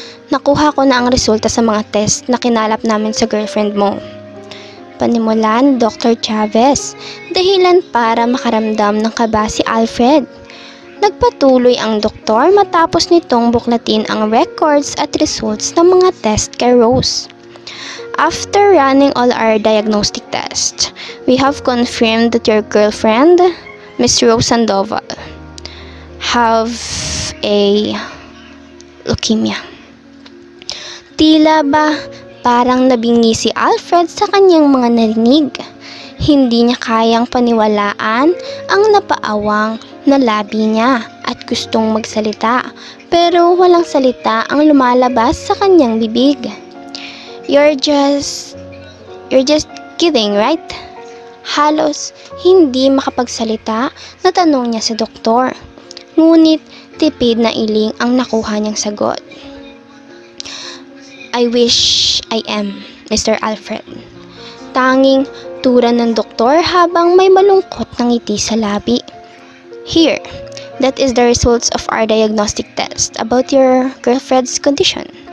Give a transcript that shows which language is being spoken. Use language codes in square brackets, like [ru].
[tl] Nakuha ko na ang resulta sa mga test na kinalap namin sa girlfriend mo. Panimula ni Dr. Chavez, dahilan para makaramdam ng kaba si Alfred. Nagpatuloy ang doktor matapos nitong buklatin ang records at results ng mga test kay Rose. [en] After running all our diagnostic tests, we have confirmed that your girlfriend, Miss Rose Sandoval, have a leukemia. [tl] Tila ba parang nabingi si Alfred sa kanyang mga narinig. Hindi niya kayang paniwalaan ang napaawang na labi niya at gustong magsalita pero walang salita ang lumalabas sa kanyang bibig. [en] You're just kidding, right? [tl] Halos hindi makapagsalita na tanong niya sa doktor. Ngunit tipid na iling ang nakuha niyang sagot. [en] I wish I am, Mr. Alfred. [tl] Tanging tura ng doktor habang may malungkot na ngiti sa labi. [en] Here, that is the results of our diagnostic test about your girlfriend's condition.